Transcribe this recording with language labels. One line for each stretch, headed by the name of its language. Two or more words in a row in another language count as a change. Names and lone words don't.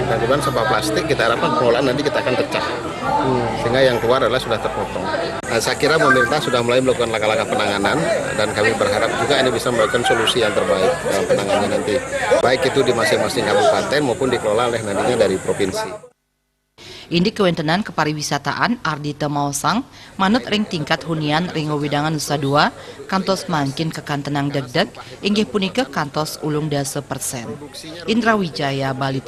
Indonesian: Dan kemudian sampah plastik kita harapkan pengolahan nanti kita akan pecah. Sehingga yang keluar adalah sudah terpotong. Nah, saya kira pemerintah sudah mulai melakukan langkah-langkah penanganan dan kami berharap juga ini bisa melakukan solusi yang terbaik dalam penanganannya nanti. Baik itu di masing-masing kabupaten maupun dikelola oleh nantinya dari provinsi.
Balinese: Indik kewentenan kepariwisataan Ardita Mausang manut ring
Indonesian: tingkat hunian
Balinese: ring wewidangan Nusa Dua kantos mangkin kekantenang degdeg inggih punika kantos ulung dasa %. Indra Wijaya Bali.